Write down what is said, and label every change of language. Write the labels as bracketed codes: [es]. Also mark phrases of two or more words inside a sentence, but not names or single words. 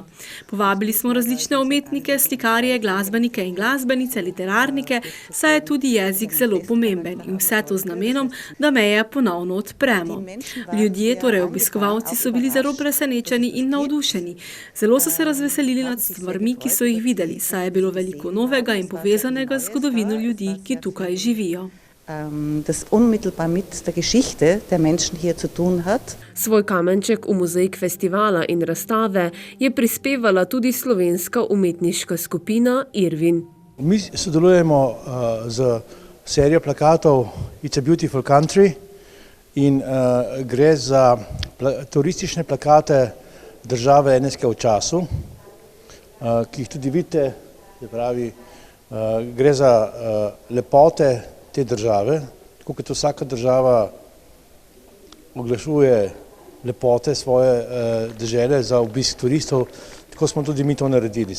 [sl] Povabili smo različne umetnike, slikarje, glasbenike in glasbenice, literarnike, saj je tudi jezik zelo pomemben in vse to z namenom, da meje ponovno odpremo. Ljudje, torej obiskovalci, so bili zelo presenečeni in navdušeni. Zelo so se razveselili nad stvarmi, ki so jih videli, saj je bilo veliko novega in povezanega z zgodovino ljudi, ki tukaj živijo. [de] Das unmittelbar mit der Geschichte der Menschen hier zu tun hat. [sl] Svoj kamenček v mozaik festivala in razstave je prispevala tudi slovenska umetniška skupina Irvin. Mi sodelujemo z serijo plakatov It's a Beautiful Country in gre za turistične plakate države NSK v času, ki jih tudi vidite, gre za lepote te države, tako kot vsaka država oglašuje lepote svoje dežele za obisk turistov, tako smo tudi mi to naredili.